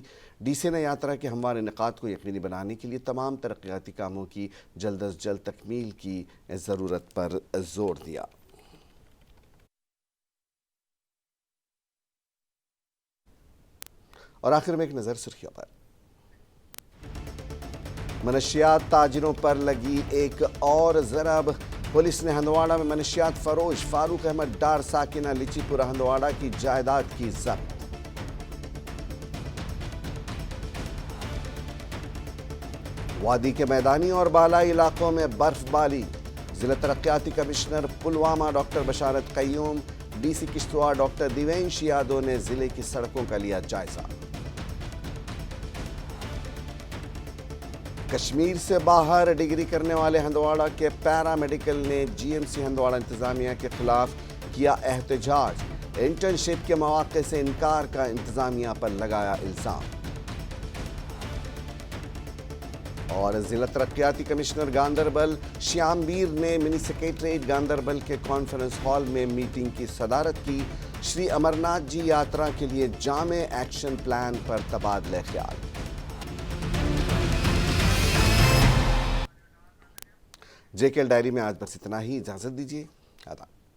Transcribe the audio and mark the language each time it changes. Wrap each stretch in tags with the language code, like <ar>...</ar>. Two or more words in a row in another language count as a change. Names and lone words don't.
<ur>DC نے یاترا کے ہموار انعقاد کو یقینی بنانے کے لیے تمام ترقیاتی کاموں کی جلد از جلد تکمیل کی ضرورت پر زور دیا۔ اور آخر میں ایک نظر سرخیوں پر۔ منشیات تاجروں پر لگی ایک اور ضرب. پولیس نے ہندواڑہ میں منشیات فروش فاروق احمد ڈار ساکنہ لچی پورہ ہندواڑہ کی جائیداد کی ضبط. وادی کے میدانی اور بالائی علاقوں میں برف باری. ضلع ترقیاتی کمشنر پلوامہ ڈاکٹر بشارت قیوم، ڈی سی کشتواڑ ڈاکٹر دیوینش یادو نے ضلع کی سڑکوں کا لیا جائزہ. کشمیر سے باہر ڈگری کرنے والے ہندواڑہ کے پیرا میڈیکل نے جی ایم سی ہندواڑہ انتظامیہ کے خلاف کیا احتجاج. انٹرنشپ کے مواقع سے انکار کا انتظامیہ پر لگایا الزام. اور ضلع ترقیاتی کمشنر گاندربل شیام ویر نے منی سیکریٹریٹ گاندربل کے کانفرنس ہال میں میٹنگ کی صدارت کی. شری امرناتھ جی یاترا کے لیے جامع ایکشن پلان پر تبادلہ خیال. جے کے ایل ڈائری میں آج بس اتنا ہی. اجازت دیجیے. آداب.</ur>